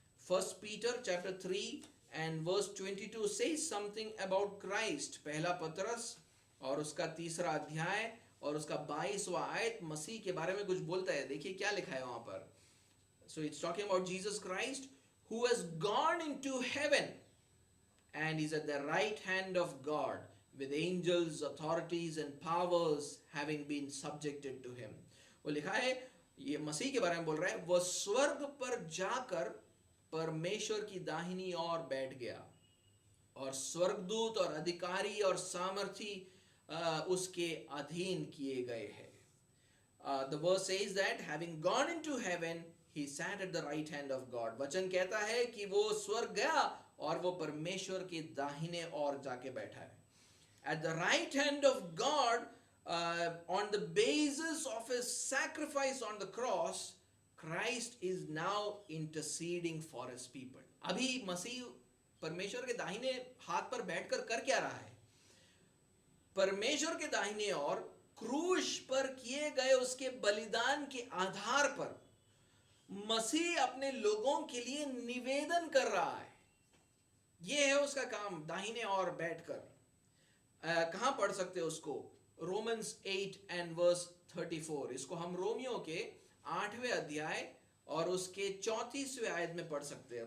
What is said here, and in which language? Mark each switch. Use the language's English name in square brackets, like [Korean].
[English] 1 Peter chapter 3 and verse 22 says something about Christ. [Hindi] पहला पतरस और उसका 3रा अध्याय और उसका 22वां आयत मसीह के बारे में कुछ बोलता है. देखिए क्या लिखा है वहां पर. [English] So it's talking about Jesus Christ, who has gone into heaven and is at the right hand of God, with angels, authorities and powers having been subjected to him. [Hindi] वो लिखा है, ये मसीह के बारे में बोल रहा है, वो स्वर्ग पर जाकर परमेश्वर की दाहिनी ओर बैठ गया और स्वर्गदूत और अधिकारी और सामर्थी उसके अधीन किए गए हैं. [English] The verse says that having gone into heaven, he sat at the right hand of God. [Hindi] वचन कहता है कि वो स्वर्ग गया और वो परमेश्वर के दाहिने ओर जाके बैठा है. [English] At the right hand of God, on the basis of his sacrifice on the cross, Christ is now interceding for his people. [Hindi] अभी मसीह परमेश्वर के दाहिने हाथ पर बैठकर कर क्या रहा है? परमेश्वर के दाहिने ओर क्रूस पर किए गए उसके बलिदान के आधार पर मसीह अपने लोगों के लिए निवेदन कर रहा है. यह है उसका काम, दाहिने ओर बैठकर. कहां पढ़ सकते हो उसको? [English] Romans 8 and verse 34. [Hindi] इसको हम रोमियो के 8वें अध्याय और उसके 34वें आयत में पढ़ सकते हैं.